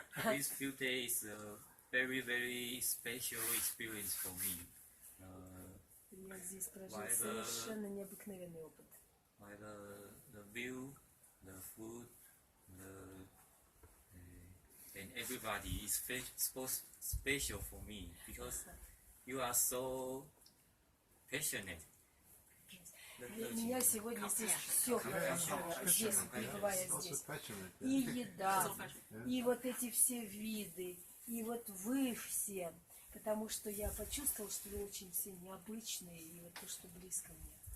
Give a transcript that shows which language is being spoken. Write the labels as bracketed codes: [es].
[en] These few days very, very special experience for me. [ru] Я здесь прожил совершенно необыкновенный опыт. [en] By the view, the food, and everybody is special for me because you are so passionate. [ru] Для меня сегодня здесь все хорошо, здесь, пребывая здесь. И еда, и вот эти все виды, и вот вы все, потому что я почувствовал, что вы очень все необычные, и вот то, что близко мне.